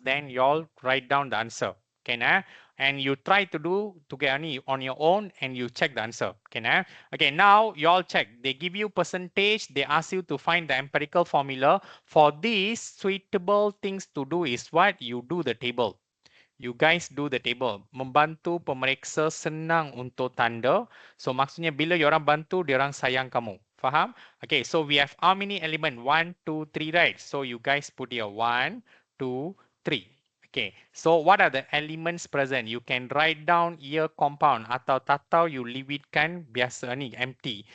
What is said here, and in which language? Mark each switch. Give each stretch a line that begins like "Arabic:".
English: Then y'all write down the answer. Okay, and you try to do together on your own and you check the answer. Okay, okay, now you all check. They give you percentage. They ask you to find the empirical formula. For these suitable things to do is what? You do the table. You guys do the table.
Malay: Membantu pemeriksa senang untuk tanda. So maksudnya bila you orang bantu, dia orang sayang kamu. Faham?
English: Okay, so we have how many element? 1, 2, 3, right? So you guys put here 1, 2, 3. Okay, so what are the elements present? You can write down here compound
Malay: atau tak tahu
English: you leave it
Malay: kan biasa ni
English: empty.